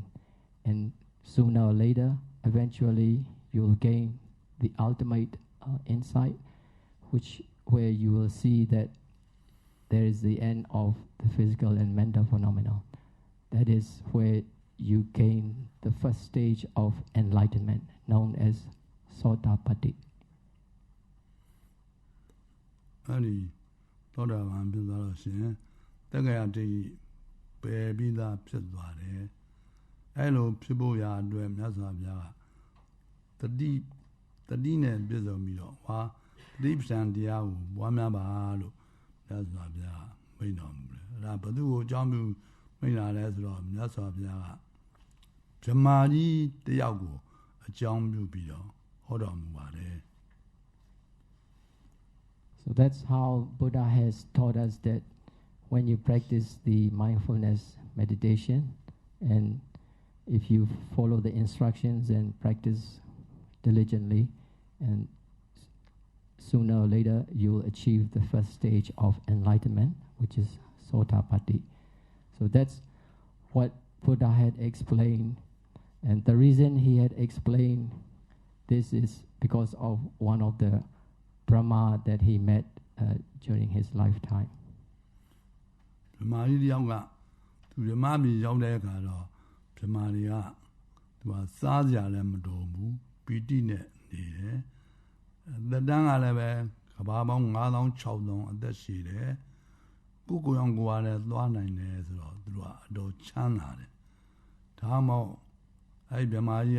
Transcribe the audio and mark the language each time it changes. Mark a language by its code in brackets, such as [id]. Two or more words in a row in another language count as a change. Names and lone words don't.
[en] And sooner or later, eventually, you'll gain the ultimate insight, where you will see that there is the end of the physical and mental phenomena. That is where you gain the first stage of enlightenment, known as Sotapatti. [my] အဲ့ဒီသောတာပန်ဖြစ်သွားလို့ရှင်တက္ကရာတိပယ်ပြီးသားဖြစ်သွားတယ် အဲ့လိုဖြစ်ဖို့ရာအတွက်မြတ်စွာဘုရားကတတိနဲ့ပြည့်စုံပြီးတော့ဟာတတိပ္ပံတရားကိုပွားများပါလို့မြတ်စွာဘုရားမိန့်တော်မူတယ်အဲ့ဒါဘုသူ့ကိုအကြောင်းပြုမိန့်လာလဲဆိုတော့မြတ်စွာဘုရားကဗြဟ္မာကြီးတယောက်ကိုအကြောင်းပြုပြီးတော့ဟောတော်မူပါတယ် [en] So that's how Buddha has taught us that when you practice the mindfulness meditation, and if you follow the instructions and practice diligently, and sooner or later you'll achieve the first stage of enlightenment, which is Sotapatti. So that's what Buddha had explained, and the reason he had explained this is because of one of the Brahma that he met during his lifetime. [my] ဗြဟ္မာကြီးတယောက်ကသူဗြဟ္မာပြည်ရောက်တဲ့အခါတော့ဗြဟ္မာတွေကသူကစားကြလည်းမတော်ဘူးပီတိနဲ့နေတယ်သက်တမ်းကလည်းပဲကဘာပေါင်း9000-6000အသက်ရှိတယ်ကိုယ်အောင်ကိုယ်ကလည်းသွားနိုင်တယ်ဆိုတော့သူတို့ကအတော်ချမ်းသာတယ်ဒါမှမဟုတ်အဲ့ဗြဟ္မာကြီးက